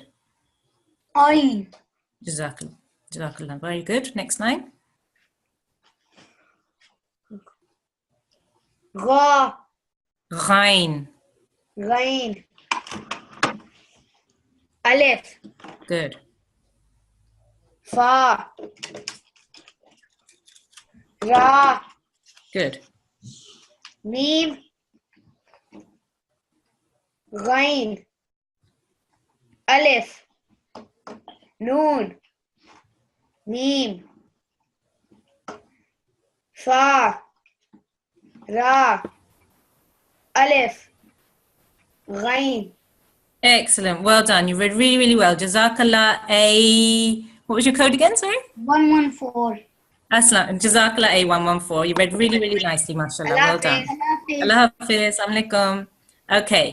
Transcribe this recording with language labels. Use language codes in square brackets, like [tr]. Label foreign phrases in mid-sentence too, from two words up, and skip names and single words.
[en] Ain. [ar] جزاك الله جزاك الله. [en] Very good. Next line. Ra. Ghain. Rain. Alif. Good. Fa. Ra. Good. Meme. Ghain. Alif. Noon. Meme. Fa. Ra. Alif. Ghain. Excellent. Well done. You read really, really well. Jazakallah A. What was your code again? Sorry? 114. Aslam. Jazakallah A114. You read really, really nicely, mashallah. Well done. [ur] اللہ حافظ. [ar] السلام عليكم. [en] Okay.